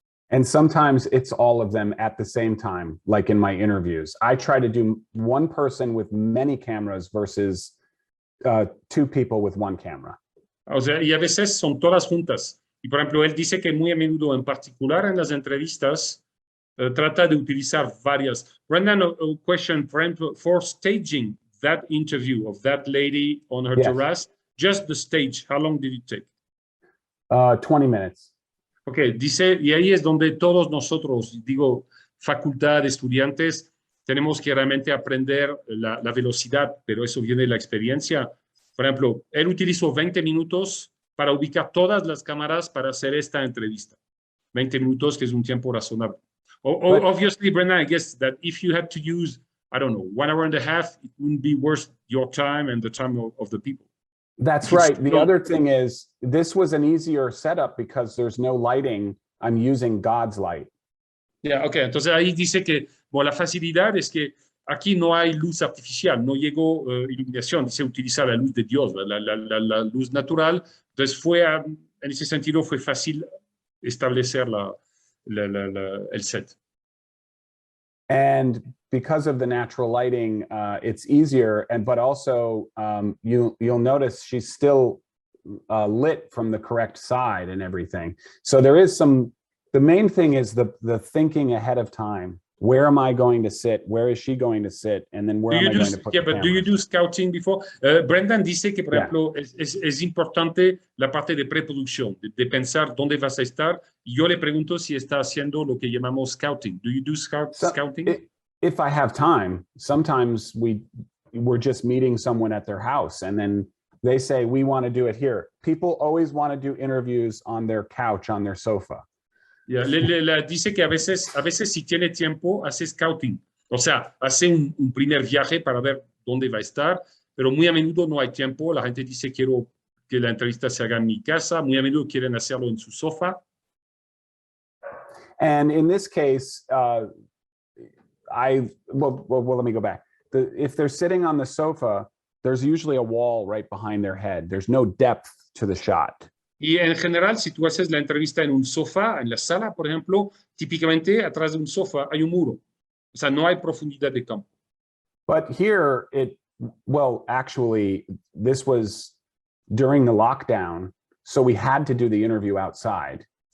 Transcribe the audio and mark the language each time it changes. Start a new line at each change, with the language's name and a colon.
English: And sometimes it's all of them at the same time, like in my interviews. I try to do one person with many cameras versus two people with one camera.
Spanish: O sea, y a veces son todas juntas. Y por ejemplo, él dice que muy a menudo, en particular en las entrevistas, trata de utilizar varias.
English: Brendan, a question, for staging that interview of that lady on her terrace, just the stage, how long did it take? 20 minutes.
Spanish: Ok, dice, y ahí es donde todos nosotros, digo, facultad, estudiantes, tenemos que realmente aprender la velocidad, pero eso viene de la experiencia. Por ejemplo, él utilizó 20 minutos para ubicar todas las cámaras para hacer esta entrevista. 20 minutos, que es un tiempo razonable.
English: Obviously, Brendan, I guess that if you had to use, I don't know, 1 hour and a half, it wouldn't be worth your time and the time of the people. That's right. The other thing is, this was an easier setup because there's no lighting. I'm using God's light. Yeah, okay.
Spanish: Entonces ahí dice que la facilidad es que aquí no hay luz artificial, no llegó iluminación, se utiliza la luz de Dios, la luz natural. Entonces en ese sentido fue fácil establecer el set.
English: And because of the natural lighting, it's easier. But also you'll notice she's still lit from the correct side and everything. So there is the main thing is the thinking ahead of time. Where am I going to sit? Where is she going to sit? And then where am I going to put the camera? But do you do scouting before?
Spanish: Brendan dice que, por ejemplo, es importante la parte de preproducción, de pensar dónde vas a estar. Y yo le pregunto si está haciendo lo que llamamos scouting.
English: Do you do scouting? If I have time, sometimes we're just meeting someone at their house, and then they say, we want to do it here. People always want to do interviews on their couch, on their sofa.
Spanish: Yeah, dice que a veces si tiene tiempo, hace scouting. O sea, hace un primer viaje para ver dónde va a estar, pero muy a menudo no hay tiempo. La gente dice, quiero que la entrevista se haga en mi casa. Muy a menudo quieren hacerlo en su sofá.
English: And in this case, well, let me go back. If they're sitting on the sofa, there's usually a wall right behind their head. There's no depth to the shot.
Spanish: Y en general, si tú haces la entrevista en un sofá, en la sala, por ejemplo, típicamente atrás de un sofá hay un muro. O sea, no hay profundidad de campo.
English: But here, well, actually, this was during the lockdown, so we had to do the interview outside.